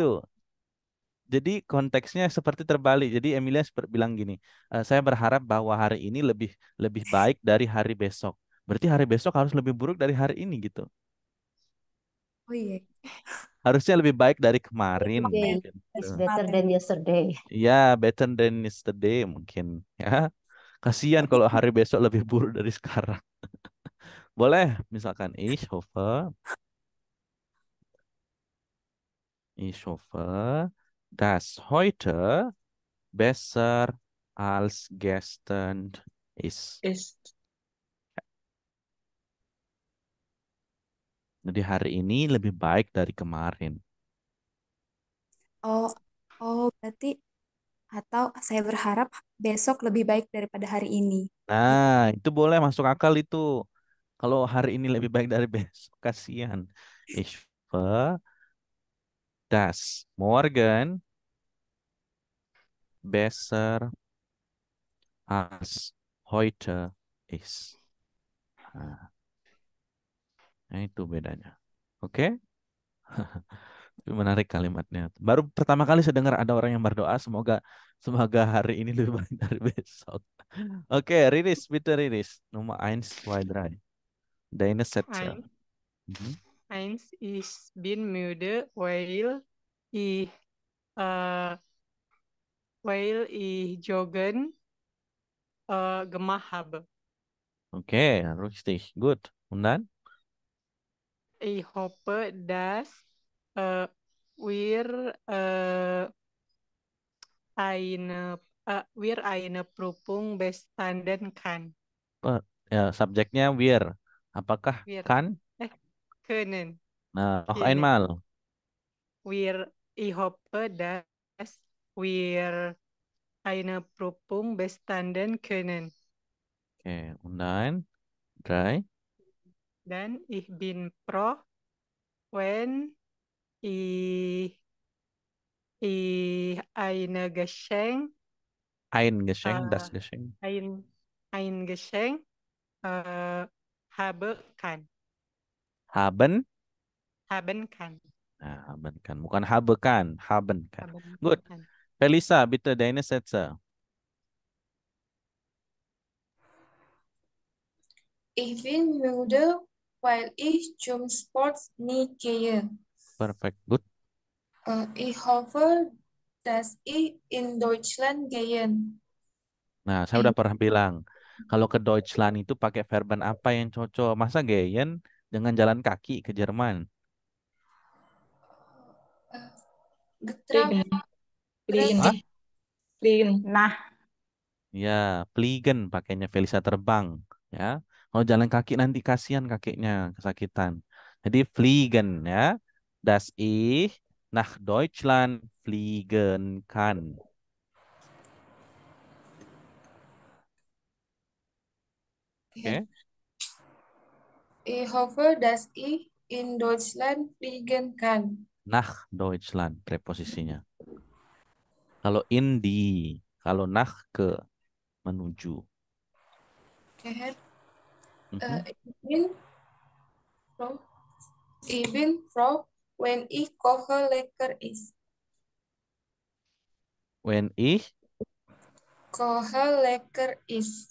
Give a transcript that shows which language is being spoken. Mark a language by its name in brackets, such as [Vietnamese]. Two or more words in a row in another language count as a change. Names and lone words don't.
[Indonesian] Jadi konteksnya seperti terbalik. Jadi Emilia bilang gini, saya berharap bahwa hari ini lebih lebih baik dari hari besok. Berarti hari besok harus lebih buruk dari hari ini gitu. Oh iya, Harusnya lebih baik dari kemarin makanya [English] Today [Indonesian] mungkin. [English] is [Indonesian] Tuh. [English] better [Indonesian] kemarin. [English] than yesterday. Ya, better than yesterday mungkin. [Indonesian] Ya, kasihan Berarti kalau hari besok lebih buruk dari sekarang. Boleh, misalkan [German] ich hoffe, dass heute besser als gestern ist. Ist. [Indonesian] Jadi hari ini lebih baik dari kemarin. Oh, oh berarti atau saya berharap besok lebih baik daripada hari ini. Gitu. Nah, itu boleh masuk akal itu. Kalau hari ini lebih baik dari besok, kasihan. [German] Ich hoffe, dass morgen besser als heute ist. [Indonesian] Nah, itu bedanya. Oke? Itu menarik kalimatnya. Baru pertama kali saya dengar ada orang yang berdoa semoga semoga hari ini lebih baik dari besok. [German] Oke, Riris, bitte Riris. Nomor 1, 2, 3. Deine Sätze. Ein, Mhm. eins, ich bin müde, ich, äh, weil ich joggen gemacht habe. Oke, richtig. Gut. Und dann? Ich hoffe, dass äh, wir eine Prüfung bestanden kann. [Indonesian] Oh, ya, subjeknya wir. Apakah [German] Wir, [Indonesian] kan? [German] können, Nah, noch können. einmal. Ich hoffe, dass wir eine Prüfung bestanden können. Oke, und dann? 3. Dan ich bin froh, wenn ich, ich eine Geschenk, Ein Geschenk, äh, das Geschenk. ein Geschenk äh, habe kann, Haben. haben kann, Nah, haben kan. Bukan habe kan. Haben kan. haben Good. kann. Felisa, bitte deine Sätze. Ich bin müde, weil ich zum Sport nicht gehe. [English] Perfect. Good. [German] Ich hoffe, dass ich in Deutschland gehen. [Indonesian] Nah, saya udah pernah bilang, kalau ke Deutschland itu pakai verben apa yang cocok? Masa gehen dengan jalan kaki ke Jerman? [German] Getrap, Fliegen, fliegen, Hah? fliegen. [Indonesian] Nah, Ya, fliegen pakainya Felisa terbang. Ya, kalau jalan kaki nanti kasihan kakinya kesakitan. Jadi fliegen ya. [German] Das ich nach Deutschland fliegen kann. Oke, ich hoffe, dass ich in Deutschland fliegen kann. nach Deutschland [Indonesian] preposisinya. Kalau in di, kalau nach ke menuju. [German] Okay, Herr. Mhm. Ich bin froh, ich bin froh, wenn ich koche lecker ist. When ich Koche lecker ist.